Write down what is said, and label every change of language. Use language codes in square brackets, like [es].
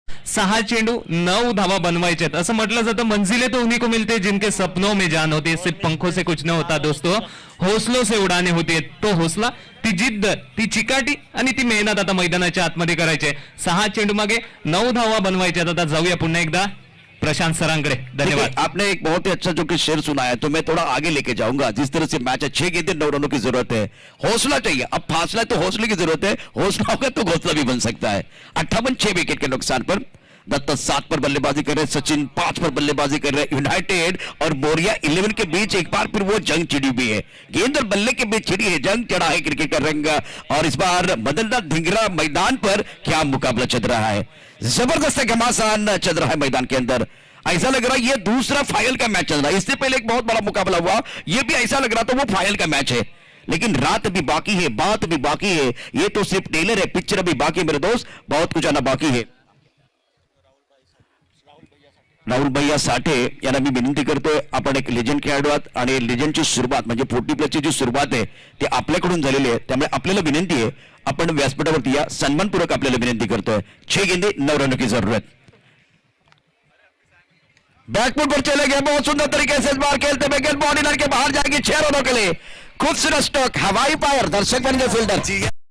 [mr] सहा चेंडू 9 धावा बनवायचे आहेत असं म्हटलं जातं। [hi] मंजिलें तो उन्हीं को मिलते हैं जिनके सपनों में जान होती है, सिर्फ पंखों से कुछ न होता दोस्तों, हौसलों से उडाने होती है। [mr] तो हौसला, ती जिद्द, ती चिकाटी आणि ती मेहनत आता मैदानाच्या आतमध्ये करायचे। 6 चेंडू मागे 9 धावा बनवायचे। आता जाऊया पुन्हा एकदा प्रशांत सरांकडे। धन्यवाद। [hi] आपने एक बहुत ही अच्छा जो कि शेर सुनाया, तो मैं थोड़ा आगे लेके जाऊंगा। जिस तरह से मैच है, 6 गेंदें 9 रनों की जरूरत है, हौसला चाहिए। अब फासला तो हौसले की जरूरत है, हौसला होगा तो घोसला भी बन सकता है। 58 6 विकेट के नुकसान पर दत्ता 7 पर बल्लेबाजी कर रहे हैं, सचिन 5 पर बल्लेबाजी कर रहे हैं। यूनाइटेड और बोरिया 11 के बीच एक बार फिर वो जंग छिड़ी हुई है। गेंद और बल्ले के बीच छिड़ी है जंग, चढ़ा है क्रिकेट का रंग और इस बार बदलता धिंगरा मैदान पर क्या मुकाबला चल रहा है। जबरदस्त घमासान चल रहा है मैदान के अंदर। ऐसा लग रहा है ये दूसरा फाइनल का मैच चल रहा है। इससे पहले एक बहुत बड़ा मुकाबला हुआ, ये भी ऐसा लग रहा था वो फाइनल का मैच है। लेकिन रात भी बाकी है, बात भी बाकी है। ये तो सिर्फ टेलर है, पिक्चर अभी बाकी है मेरे दोस्त, बहुत कुछ आना बाकी है। [mr] राहुल भैया साठे यांना मी विनंती करतोय, आपण एक लेजंड खेळाडू आहात आणि लेजंडची सुरुवात म्हणजे 40+ जी सुरुवात आहे ती आपल्याकडून झालेली आहे, त्यामुळे आपल्याला विनंती आहे आपण व्यासपीठावरती या, सन्मानपूर्वक आपल्याला विनंती करतोय। [hi] 6 गेंदे 9 रनों की जरूरत। बैकफुट पर चले गए, बहुत सुंदर तरीके से इस बार खेलते हुए गेंद बॉडी लाइन के बाहर जाएगी 6 रनों के लिए। खूबसूरत स्ट्रोक, हवाई पायर, दर्शक बन गए फील्डर।